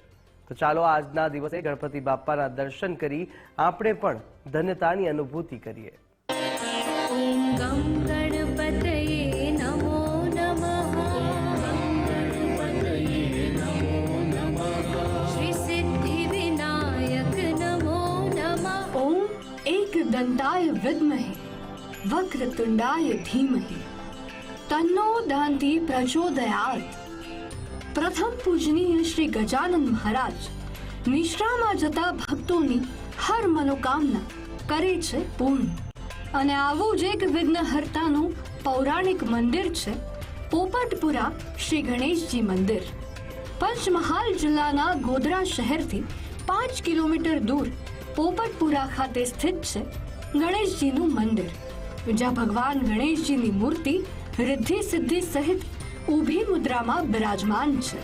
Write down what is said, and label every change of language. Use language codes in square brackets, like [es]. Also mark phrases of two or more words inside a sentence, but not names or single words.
[gu] તો ચાલો આજના દિવસે ગણપતિ બાપ્પાના દર્શન કરી આપણે પણ ધન્યતાની અનુભૂતિ કરીએ। [sa] ઓમ ગમ ગણપતયે નમો નમઃ। શ્રી સિદ્ધિ વિનાયક નમો નમઃ। ओम एक दंताय विद्महे वक्रतुंडाय धीमहि तन्नो दन्ति प्रचोदयात्। [gu] પ્રથમ પૂજનીય શ્રી ગજાનન મહારાજ નિશ્રામાં જતા ભક્તોની હર મનોકામના કરે છે પૂર્ણ। અને આવું જ એક વિઘ્નહર્તાનું પૌરાણિક મંદિર છે પોપટપુરા શ્રી ગણેશજી મંદિર। પંચમહાલ જિલ્લાના ગોધરા શહેરથી 5 કિલોમીટર દૂર પોપટપુરા ખાતે સ્થિત છે ગણેશજીનું મંદિર, જ્યાં ભગવાન ગણેશજીની મૂર્તિ રિદ્ધિ સિદ્ધિ સહિત ઊભી મુદ્રામાં બિરાજમાન છે।